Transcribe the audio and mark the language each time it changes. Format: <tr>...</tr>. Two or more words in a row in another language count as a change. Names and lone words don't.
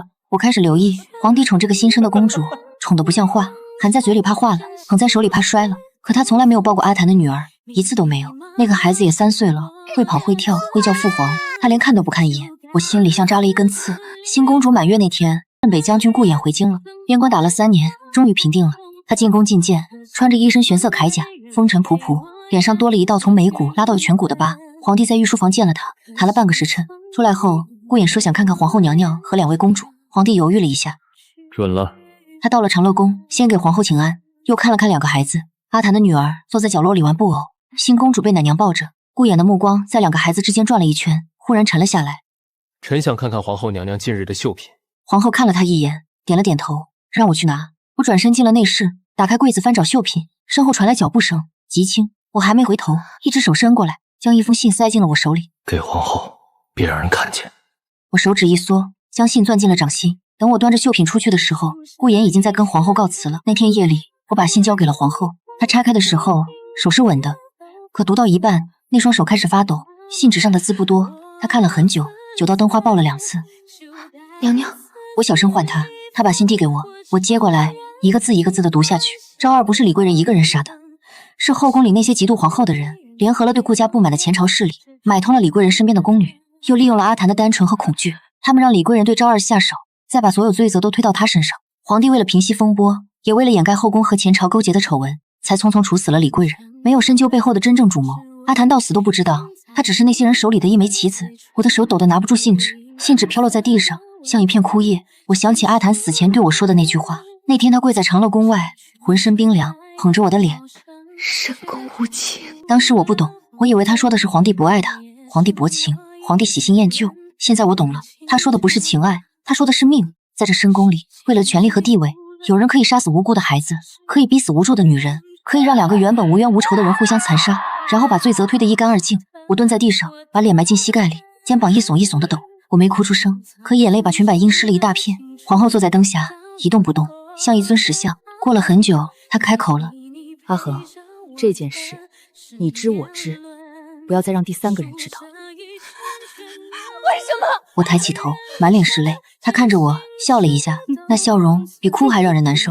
<zh>我開始留意，皇帝寵這個新生的公主，寵得不像話，含在嘴裡怕化了，捧在手裡怕摔了。可他從來沒有抱過阿檀的女兒，一次都沒有。那個孩子也3歲了，會跑會跳，會叫父皇，他連看都不看一眼。我心裡像扎了一根刺。新公主滿月那天，鎮北將軍顧衍回京了，邊關打了3年，終於平定了。他進宮覲見，穿着一身玄色鎧甲，風塵僕僕，臉上多了一道從眉骨拉到顴骨的疤。皇帝在御書房見了他，談了半個時辰。出來後，顧衍說想看看皇後娘娘和2位公主。皇帝猶豫了一下，准了。他到了長樂宮，先給皇後請安，又看了看2個孩子。阿檀的女兒坐在角落裡玩布偶，新公主被奶娘抱着。顧衍的目光在2個孩子之間轉了一圈，忽然沉了下來。臣想看看皇後娘娘近日的繡品。皇後看了他一眼，點了點頭，讓我去拿。我轉身進了內室，打開櫃子翻找繡品，身後傳來腳步聲，極輕。我還沒回頭，一隻手伸過來，將一封信塞進了我手裡。給皇後，別讓人看見。我手指一縮，將信攥進了掌心。等我端着繡品出去的時候，顧衍已經在跟皇後告辭了。那天夜裡，我把信交給了皇後，她拆開的時候手是穩的，可讀到一半，那雙手開始發抖。信紙上的字不多，她看了很久，久到燈花爆了2次。娘娘，我小聲喚她，她把信遞給我，我接過來，一個字一個字的讀下去。昭兒不是李貴人一個人殺的，是後宮裡那些嫉妒皇後的人，聯合了對顧家不滿的前朝勢力，買通了李貴人身邊的宮女，又利用了阿檀的單純和恐懼，他們讓李貴人對昭兒下手，再把所有罪責都推到她身上。皇帝為了平息風波，也為了掩蓋後宮和前朝勾結的醜聞，才匆匆處死了李貴人，沒有深究背後的真正主謀。阿檀到死都不知道，他只是那些人手裡的一枚棋子。我的手抖得拿不住信紙，信紙飄落在地上，像一片枯葉。我想起阿檀死前對我說的那句話，那天他跪在長樂宮外，渾身冰涼，捧着我的臉，深宮無情。當時我不懂，我以為他說的是皇帝不愛他，皇帝薄情，皇帝喜新厭舊。現在我懂了，他說的不是情愛，他說的是命。在這深宮裡，為了權力和地位，有人可以殺死無辜的孩子，可以逼死無助的女人，可以讓2個原本無冤無仇的人互相殘殺，然後把罪責推得一乾二淨。我蹲在地上，把臉埋進膝蓋裡，肩膀一聳一聳的抖。我沒哭出聲，可眼淚把裙擺陰濕了一大片。皇後坐在燈下，一動不動，像一尊石像。過了很久，她開口了： 阿恆，這件事你知我知，不要再讓第3個人知道。為什麼？我抬起頭，滿臉是淚。他看着我，笑了一下，那笑容比哭還讓人難受。</zh>